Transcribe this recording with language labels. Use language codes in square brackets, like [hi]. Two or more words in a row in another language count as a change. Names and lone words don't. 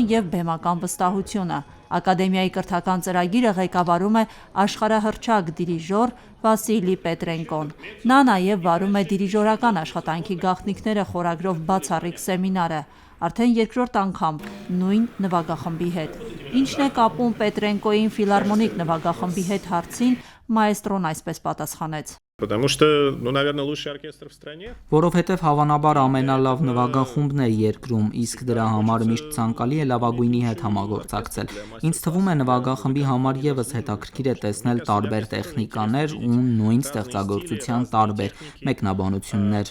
[hy] և բեմական վստահությունը։ Ակադեմիայի կրթական ծրագիրը ղեկավարում է աշխարհահռչակ դիրիժոր Վասիլի Պետրենկոն։ Նա նաև վարում է դիրիժորական աշխատանքի գաղտնիքները խորագրով բացառիկ սեմինարը։ Արդեն երկրորդ անգամ նույն նվագախմբի հետ։ Ինչն է կապում Պետրենկոյին ֆիլհարմոնիկ նվագախմբի հետ հարցին, մաեստրոն այսպես պատասխանեց. [ru] Потому что, наверное, лучший оркестр в стране. [hy] Որովհետև հավանաբար ամենալավ նվագախումբն է երկրում, իսկ դրա համար միշտ ցանկալի է լավագույնի հետ համագործակցել։ Ինձ թվում է նվագախմբի համար եւս հետաքրքիր է տեսնել տարբեր տեխնիկաներ ու նույն ստեղծագործության տարբեր մեկնաբանություններ։